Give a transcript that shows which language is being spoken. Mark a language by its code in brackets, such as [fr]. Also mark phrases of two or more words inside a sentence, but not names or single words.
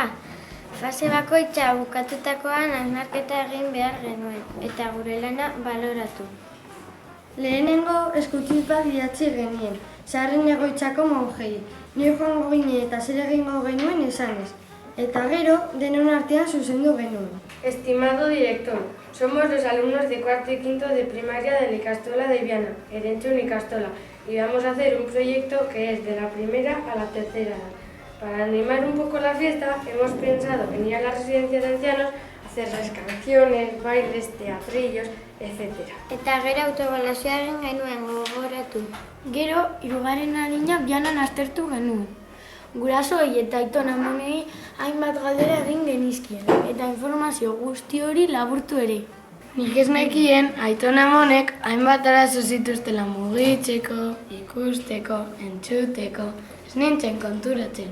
[eu] Fase bakoitza bukatutakoan hausnarketa egin behar genuen eta gure lana baloratu. Lehenengo eskutitz bat idatzi genien, Zaharren egoitzako monjei. Ni joango ginen eta zer egingo genuen esanez. Eta gero, denon artean zuzendu genuen. [es] Estimado director, somos los alumnos de cuarto y quinto de primaria de la Ikastola de Viana, Erentzun Ikastola, y vamos a hacer un proyecto que es de la primera a la tercera edad. Para animar un poco la fiesta, hemos pensado en ir a la residencia de ancianos, hacerles canciones, bailes, teatrillos, etc. [eu] Eta gero autoebaluazioa egin genuen gogoratu. Gero, 3. adina Bianan aztertu genuen. Gurasoei eta aitona amonei hainbat galdera egin genizkien, eta informazio guzti hori laburtu ere. Nik ez nekien aitona amonek hainbat arazo zituztela mugitzeko, ikusteko, entzuteko, ez nintzen konturatzen.